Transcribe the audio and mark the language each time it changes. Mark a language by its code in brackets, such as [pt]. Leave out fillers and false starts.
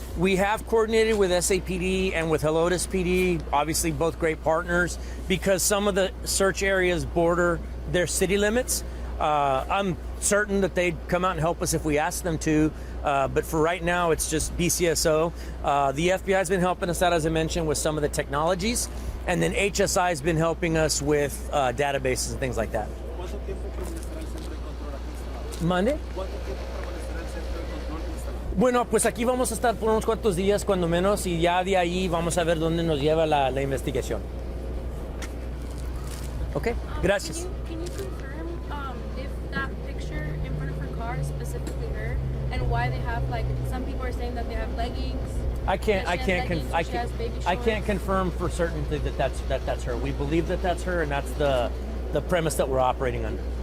[en] We have coordinated with SAPD and with Helotes PD, obviously both great partners, because some of the search areas border their city limits. I'm certain that they'd come out and help us if we asked them to, but for right now, it's just BCSO. The FBI's been helping us out, as I mentioned, with some of the technologies, and then HSI has been helping us with databases and things like that. [es] ¿Cuánto tiempo permanecerá el centro de control aquí instalado? ¿Mande? ¿Cuánto tiempo permanecerá el centro de control instalado? Bueno, pues aquí vamos a estar por unos cuantos días, cuando menos, y ya de ahí vamos a ver dónde nos lleva la investigación. Ok, gracias. [en] Can you confirm if that picture in front of her car are specifically her, and why they have like some people are saying that they have leggings. I can't confirm confirm for certainty that that's her. We believe that that's her, and that's the premise that we're operating under.